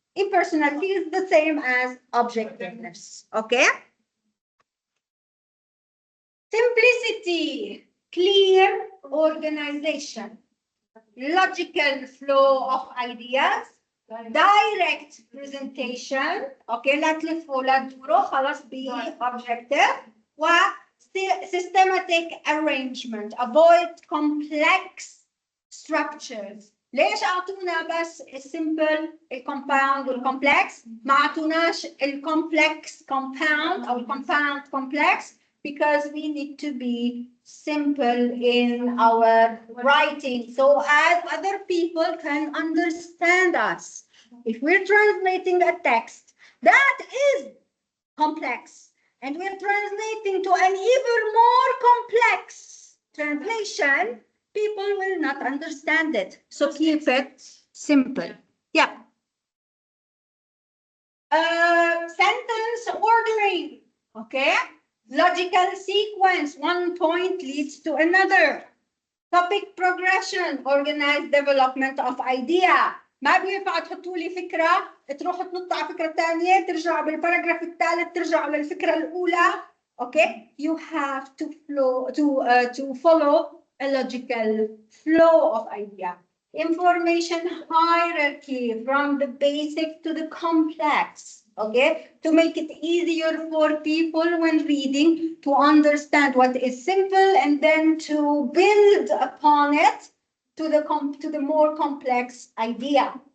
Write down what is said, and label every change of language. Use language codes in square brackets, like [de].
[en] Impersonality is the same as objectiveness. Okay? Simplicity, clear organization, logical flow of ideas, direct presentation. [ar] Okay, لا تلفوا ولا تدوروا, خلاص [en] be objective. و systematic arrangement, avoid complex structures. [ar] ليش اعطونا بس السمبل الكومباوند والكومبلكس ما اعطوناش الكومبلكس compound او الكومباوند complex? [en] Because we need to be simple in our writing so as other people can understand us. If we're translating a text that is complex and we're translating to an even more complex translation, people will not understand it. So keep it simple. Yeah. Sentence ordering. Okay. Logical sequence. One point leads to another. Topic progression. Organized development of idea. [ar] ما بينفع تحطوا لي فكرة تروحوا تنطوا على فكرة ثانية ترجعوا بالباراجراف الثالث ترجعوا للفكرة الأولى. [en] Okay, you have to follow a logical flow of idea. Information hierarchy from the basic to the complex. Okay, to make it easier for people when reading to understand what is simple and then to build upon it to the more complex idea.